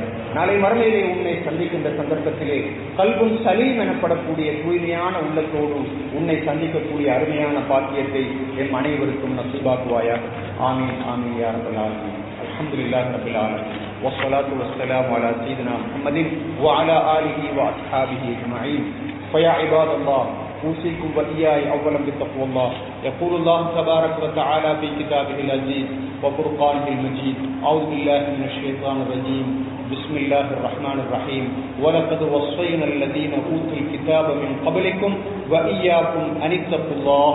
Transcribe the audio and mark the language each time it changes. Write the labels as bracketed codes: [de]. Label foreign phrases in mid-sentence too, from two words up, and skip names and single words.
[ta] நாளை மறுமையிலே உன்னை சந்திக்கின்ற சந்தர்ப்பத்திலே [ar] قلب سليم [ta] எனப்படக்கூடிய தூய்மையான உள்ளத்தோடு உன்னை சந்திக்கக்கூடிய அருமையான பாக்கியத்தை எம் அனைவருக்கும் நசீபாக்குவாயாக. [ar] آمين آمين يا رب العالمين. الحمد لله رب العالمين والصلاة والسلام على سيدنا محمد وعلى آله وأصحابه أجمعين. فيا عباد الله أوصيكم وإياي أولا بتقوى الله. يقول الله تبارك وتعالى في كتابه العزيز وفرقانه المجيد. أعوذ بالله من الشيطان الرجيم. بسم الله الرحمن الرحيم. ولقد وصينا الذين أوتوا الكتاب من قبلكم وإياكم أن اتقوا الله.